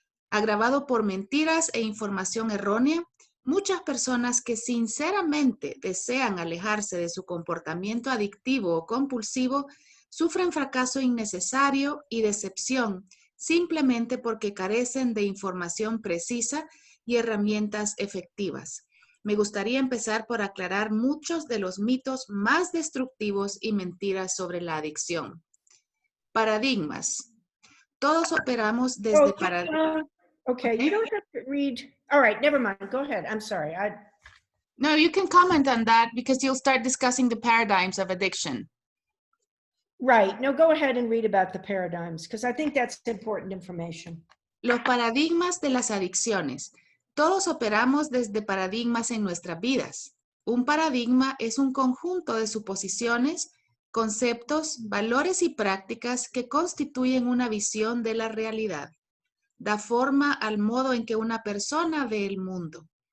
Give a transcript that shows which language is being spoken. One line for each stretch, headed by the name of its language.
Spanish: Agravado por mentiras e información errónea, muchas personas que sinceramente desean alejarse de su comportamiento adictivo o compulsivo sufren fracaso innecesario y decepción simplemente porque carecen de información precisa y herramientas efectivas. Me gustaría empezar por aclarar muchos de los mitos más destructivos y mentiras sobre la adicción. Paradigmas. Todos operamos desde paradigmas.
English: Okay, you don't have to read. All right, never mind. Go ahead. I'm sorry. No, you can comment on that because you'll start discussing the paradigms of addiction. Right. No, go ahead and read about the paradigms because I think that's important information.
Spanish: Los paradigmas de las adicciones. Todos operamos desde paradigmas en nuestras vidas. Un paradigma es un conjunto de suposiciones, conceptos, valores y prácticas que constituyen una visión de la realidad. Da forma al modo en que una persona ve el mundo.